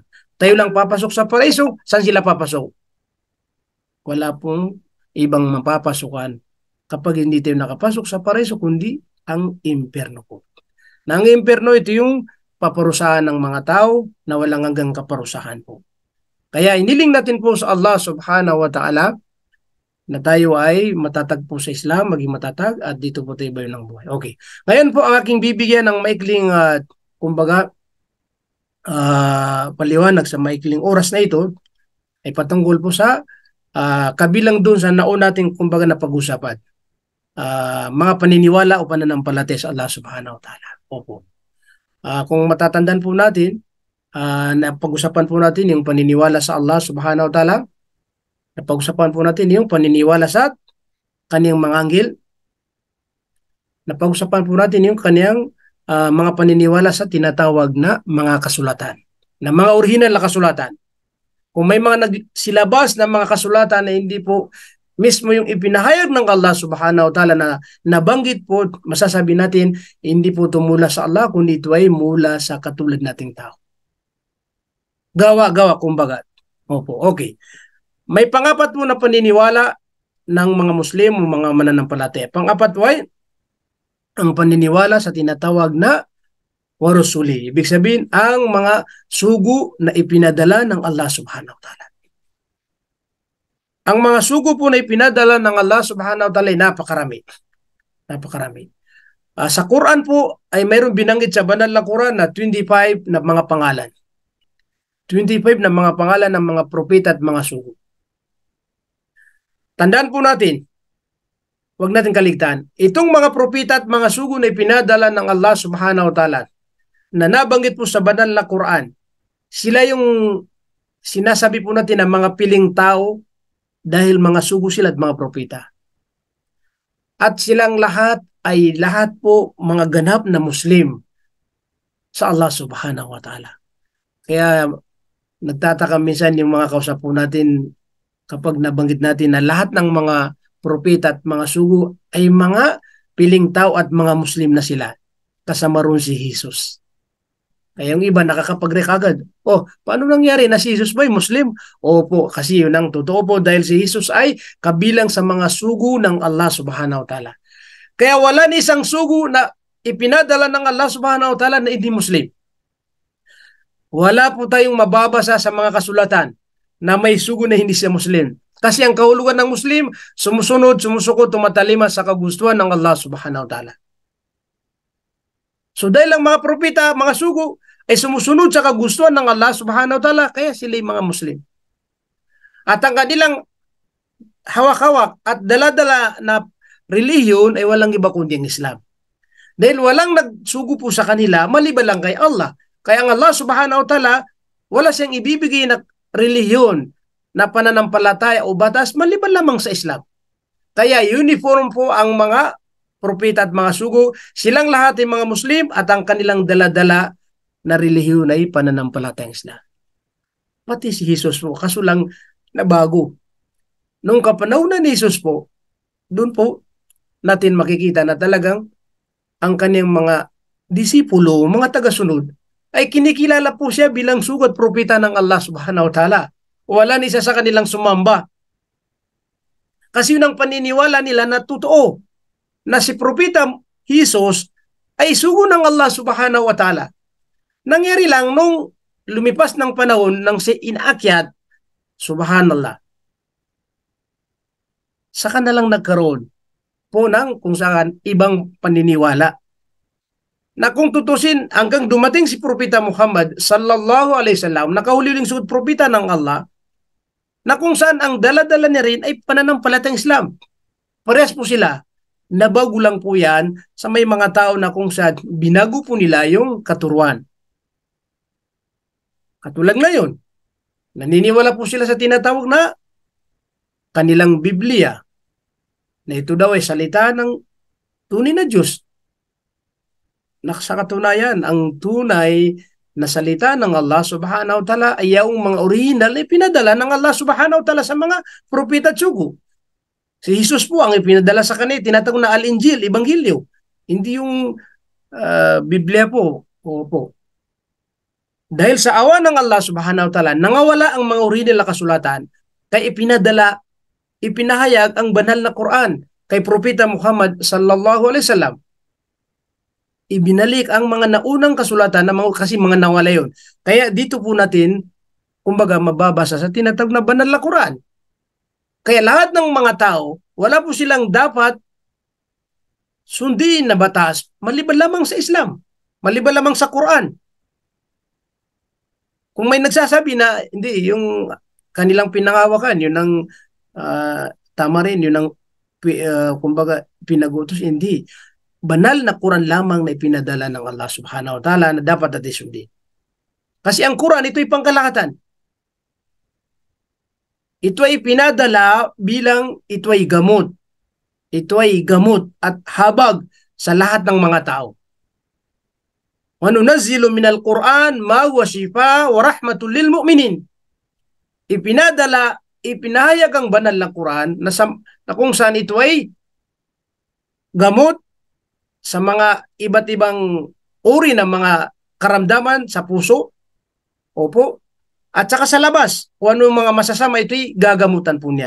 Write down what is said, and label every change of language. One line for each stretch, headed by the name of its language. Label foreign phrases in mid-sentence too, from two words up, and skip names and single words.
Filipino: Tayo lang papasok sa paraiso, saan sila papasok? Wala pong ibang mapapasukan kapag hindi tayo nakapasok sa paraiso, kundi ang impyerno po. Na ang impyerno, ito yung paparusahan ng mga tao na walang hanggang kaparusahan po. Kaya iniling natin po sa Allah
Arabic: سبحانه وتعالى
Filipino: na tayo ay matatagpo sa Islam, maging matatag, at dito po tayo bayo ng buhay. Okay. Ngayon po ang aking bibigyan ng maikling, paliwanag sa maikling oras na ito, ay patungkol po sa kabilang dun sa naon natin kumbaga na pag-usapan. Mga paniniwala o pananampalataya sa Allah
Arabic: سبحانه وتعالى.
Filipino: Opo. Kung matatandaan po natin, na pag-usapan po natin yung paniniwala sa Allah
Arabic: سبحانه وتعالى,
Filipino: napag-usapan po natin yung paniniwala sa kaniyang mga anghel. Napag-usapan po natin yung kaniyang mga paniniwala sa tinatawag na mga kasulatan, na mga original na kasulatan. Kung may mga nagsilabas na mga kasulatan na hindi po mismo yung ipinahayag ng Allah
Arabic: سبحانه وتعالى
Filipino: na nabanggit po, masasabi natin, hindi po ito mula sa Allah, kundi ito ay mula sa katulad nating tao. Gawa-gawa, kumbaga. Opo, okay. May pangapat po na paniniwala ng mga Muslim o mga mananampalataya. Pangapat po ay ang paniniwala sa tinatawag na warusuli. Ibig sabihin, ang mga sugo na ipinadala ng Allah
Arabic: سبحانه وتعالى.
Filipino: Ang mga sugo po na ipinadala ng Allah
Arabic: سبحانه وتعالى
Filipino: ay napakarami. Napakarami. Sa Quran po ay mayroong binanggit sa banal na Quran na 25 na mga pangalan. 25 na mga pangalan ng mga propeta at mga sugo. Tandaan po natin, huwag natin kaligtaan, itong mga propeta at mga sugo na ipinadala ng Allah
Arabic: سبحانه وتعالى
Filipino: na nabanggit po sa banal na Quran, sila yung sinasabi po natin na mga piling tao dahil mga sugo sila at mga propeta. At silang lahat ay lahat po mga ganap na Muslim sa Allah
Arabic: سبحانه وتعالى.
Filipino: Kaya nagtataka minsan yung mga kausap po natin kapag nabanggit natin na lahat ng mga propeta at mga sugo ay mga piling tao at mga Muslim na sila. Kasama ron si Jesus. Kaya yung iba nakakapag-react agad. Paano nangyari na si Jesus ba ay Muslim? Opo, kasi yun ang totoo po dahil si Jesus ay kabilang sa mga sugo ng Allah
Arabic: سبحانه وتعالى.
Filipino: Kaya wala ni isang sugo na ipinadala ng Allah
Arabic: سبحانه وتعالى
Filipino: na hindi Muslim. Wala po tayong mababasa sa mga kasulatan na may sugo na hindi siya Muslim. Kasi ang kahulugan ng Muslim, sumusunod, sumusuko, tumatalima sa kagustuhan ng Allah
Arabic: سبحانه وتعالى.
Filipino: So dahil ang mga propeta, mga sugo, ay sumusunod sa kagustuhan ng Allah
Arabic: سبحانه وتعالى,
Filipino: kaya sila yung mga Muslim. At ang kanilang hawak-hawak at dala-dala na relihiyon ay walang iba kundi ang Islam. Dahil walang nagsugo po sa kanila, maliban lang kay Allah. Kaya ang Allah
Arabic: سبحانه وتعالى,
Filipino: wala siyang ibibigay na relihiyon na pananampalataya o batas, maliban lamang sa Islam. Kaya uniform po ang mga propeta at mga sugo, silang lahat ay mga Muslim at ang kanilang dala-dala na relihiyon ay pananampalatayang Islam. Pati si Jesus po, kaso lang nabago. Nung kapanahunan ni Jesus po, doon po natin makikita na talagang ang kanyang mga disipulo, mga tagasunod, ay kinikilala po siya bilang sugo at propeta ng Allah
Arabic: سبحانه وتعالى.
Filipino: Wala ni isa sa kanilang sumamba. Kasi yun ang paniniwala nila na totoo na si propeta Jesus ay sugo ng Allah
Arabic: سبحانه وتعالى.
Filipino: Nangyari lang nung lumipas ng panahon nang si inaakyat, subhanallah, saka na lang nagkaroon po ng kung saan ibang paniniwala. Na kung tutusin, hanggang dumating si Propeta Muhammad
Arabic: صلى الله عليه وسلم,
Filipino: nakahuling sugod propeta ng Allah, na kung saan ang dala-dala niya rin ay pananampalatayang Islam. Parehas po sila. Nabago lang po yan sa may mga tao na kung saan binago po nila yung katuruan. Katulad ngayon, naniniwala po sila sa tinatawag na kanilang Biblia, na ito daw ay salita ng tunay na Diyos. Sa katunayan, ang tunay na salita ng Allah
Arabic: سبحانه وتعالى
Filipino: ay yung mga original na ipinadala ng Allah
Arabic: سبحانه وتعالى
Filipino: sa mga propeta at sugo. Si Jesus po ang ipinadala sa kanila, tinatawag na Al-Injil, Ebanghelyo. Hindi yung Biblia po. Opo. Dahil sa awa ng Allah
Arabic: سبحانه وتعالى,
Filipino: nangawala ang mga original na kasulatan, kaya ipinahayag ang banal na Quran kay Propeta Muhammad
Arabic: صلى الله عليه وسلم.
Filipino: Ibinalik ang mga naunang kasulatan na kasi mga nawala yun. Kaya dito po natin, kumbaga, mababasa sa tinatawag na banal na Quran. Kaya lahat ng mga tao, wala po silang dapat sundin na batas maliban lamang sa Islam, maliban lamang sa Quran. Kung may nagsasabi na hindi, yung kanilang pinangawakan, yun ang tama rin, yun ang kumbaga pinagutos, hindi. Banal na Quran lamang na ipinadala ng Allah
Arabic: سبحانه وتعالى
Filipino: na dapat natin sundin. Kasi ang Quran, ito'y pangkalahatan. Ito ay pinadala bilang ito ay gamot. Ito ay gamot at habag sa lahat ng mga tao.
Arabic: وننزل من القرآن ما هو شفاء ورحمة للمؤمنين.
Filipino: Ipinahayag ang banal na Quran na kung saan ito ay gamot sa mga iba't ibang uri ng mga karamdaman sa puso. Opo. At saka sa labas, kung ano mga masasama, ito'y gagamutan po niya.